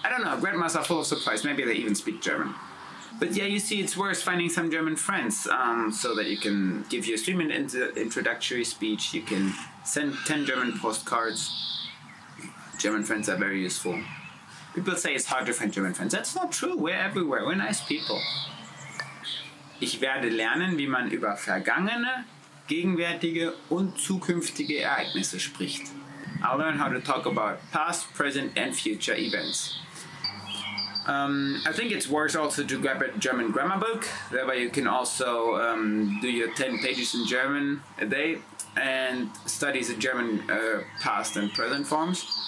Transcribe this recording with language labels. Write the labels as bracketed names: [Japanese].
[English] I don't know, grandmas are full of surprise. Maybe they even speak German. But yeah, you see, it's worth finding some German friends so that you can give your 3-minute introductory speech. You can send 10 German postcards. German friends are very useful. People say it's hard to find German friends. That's not true. We're everywhere. We're nice people. [German] Ich werde lernen, wie man über vergangene, gegenwärtige und zukünftige Ereignisse spricht. [English] I'll learn how to talk about past, present, and future events. I think it's worth also to grab a German grammar book. That way you can also do your 10 pages in German a day and study the German past and present forms.